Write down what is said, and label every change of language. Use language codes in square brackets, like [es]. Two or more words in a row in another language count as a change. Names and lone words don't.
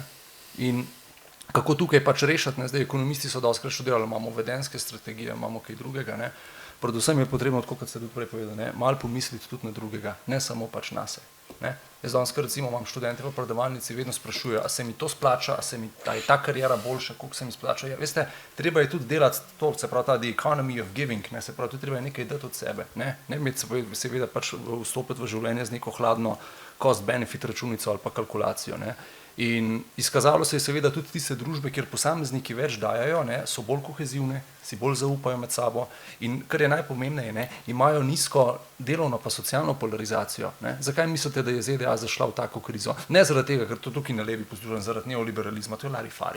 [sl] In kako tukaj pač rešiti, ne? Zdaj ekonomisti so dostikrat študirali, imamo vedenjske strategije, imamo kaj drugega, ne? Predvsem je potrebno, tako kot ste tudi prej povedali, malo pomisliti tudi na drugega, ne samo pač nase. Ne? Jaz danes, recimo, imam študente v predavalnici, vedno sprašujejo, a se mi to splača, a je ta karijera boljša, koliko se mi splača. Ja, veste, treba je tudi delati to, se pravi ta [en] the economy of giving, [sl] ne, se pravi, tudi treba je nekaj dati od sebe. Ne imeti seveda pač vstopiti v življenje z neko hladno cost-benefit računico ali pa kalkulacijo. Ne. In izkazalo se je seveda tudi tiste družbe, kjer posamezniki več dajajo, ne, so bolj kohezivne, si bolj zaupajo med sabo in kar je najpomembneje, ne, imajo nizko delovno pa socialno polarizacijo. Ne. Zakaj mislite, da je ZDA zašla v tako krizo? Ne zaradi tega, ker to tukaj na levi poslušam, zaradi neoliberalizma, to je larifari.